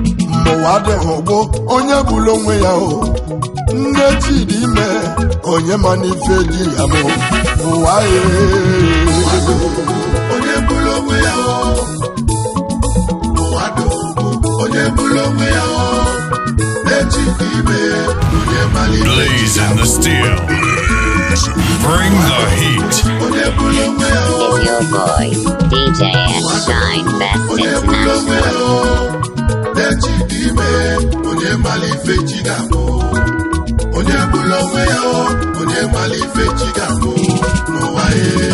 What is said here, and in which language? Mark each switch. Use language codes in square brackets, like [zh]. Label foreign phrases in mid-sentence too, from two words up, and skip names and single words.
[ig] Mmụwa adịghị ụgbụ, onye bụla onwe ya o. Nne chi dị ime, onye ma n'ife dị ya mụ. Ụwa, e. Onye bụla onwe ya o. Ụwa dị ụgbụ, onye bụla onwe ya o. Nne chi dị ime, onye ma n'ife dị ya mụ. [en] Blazing the steel. Bring the heat. [ig] Onye bụla onwe ya o. [en] It's your boy, D J S Shine Best [ig] Onye bụla onwe ya [en] International. o. [ig] Nne chi dị ime, onye ma n'ife chi ga-abụ. Onye bụla onwe ya o. Onye ma n'ife chi ga-abụ. N'ụwa, e.